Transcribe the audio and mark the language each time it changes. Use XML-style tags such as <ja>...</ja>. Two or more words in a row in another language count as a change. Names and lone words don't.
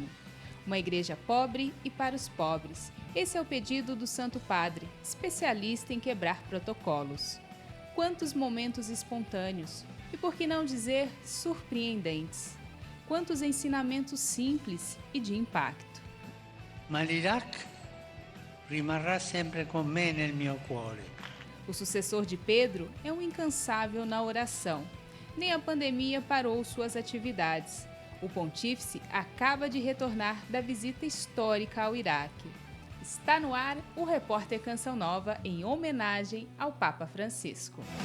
<pt>Uma igreja pobre e para os pobres. Esse é o pedido do Santo Padre, especialista em quebrar protocolos. Quantos momentos espontâneos, e por que não dizer surpreendentes. Quantos ensinamentos simples e de impacto.</pt> <it>Ma l'Iraq rimarrà sempre con me nel mio cuore.</it> <pt>O sucessor de Pedro é um incansável na oração. Nem a pandemia parou suas atividades. O pontífice acaba de retornar da visita histórica ao Iraque. Está no ar o repórter Canção Nova em homenagem ao Papa Francisco.</pt>